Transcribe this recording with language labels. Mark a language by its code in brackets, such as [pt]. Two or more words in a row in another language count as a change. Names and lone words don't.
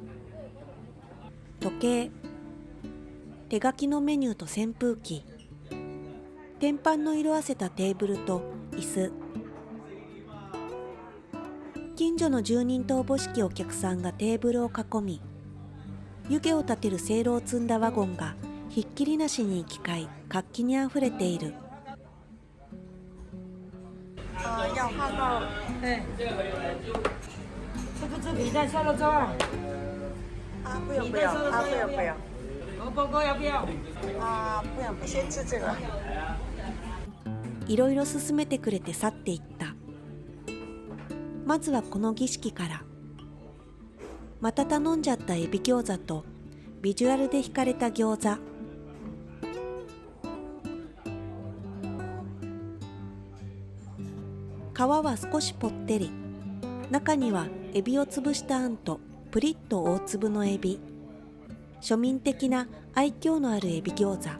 [ja] 時計、手書きのメニューと扇風機、天板の色あせたテーブルと椅子。近所の住人とおぼしきお客さんがテーブルを囲み、 湯気を立てるせいろを積んだワゴンがひっきりなしに行き交い、活気にあふれている。 [zh] 要号到。对，这皮蛋瘦肉粥啊，不用不用，不用不用。萝卜糕要不要？不用，先吃这个。 [ja] いろいろ勧めてくれて去っていった。まずはこの儀式から。また頼んじゃったエビ餃子とビジュアルで惹かれた餃子。皮は少しぽってり、中にはエビを潰したあんとプリッと大粒のエビ、庶民的な愛嬌のあるエビ餃子。